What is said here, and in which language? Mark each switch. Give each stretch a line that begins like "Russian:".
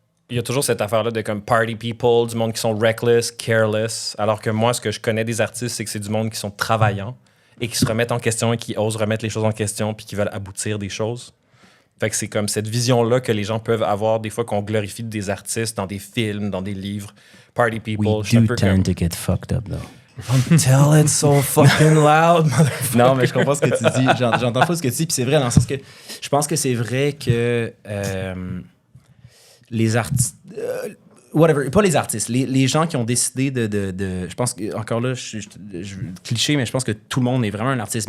French: Il y a toujours cette affaire-là de comme party people, du monde qui sont reckless, careless. Alors que moi, ce que je connais des artistes, c'est que c'est du monde qui sont travaillants et qui se remettent en question et qui osent remettre les choses en question puis qui veulent aboutir des choses. Fait que c'est comme cette vision-là que les gens peuvent avoir des fois qu'on glorifie des artistes dans des films, dans des livres. Party people.
English: We do tend to get fucked up, though. Don't tell it so fucking loud, motherfucker.
French: Non, mais je comprends ce que tu dis. J'entends pas ce que tu dis. Puis c'est vrai dans le sens que je pense que c'est vrai que les artistes... whatever, pas les artistes, les gens qui ont décidé de je pense que, encore là, je cliché, mais je pense que tout le monde est vraiment un artiste.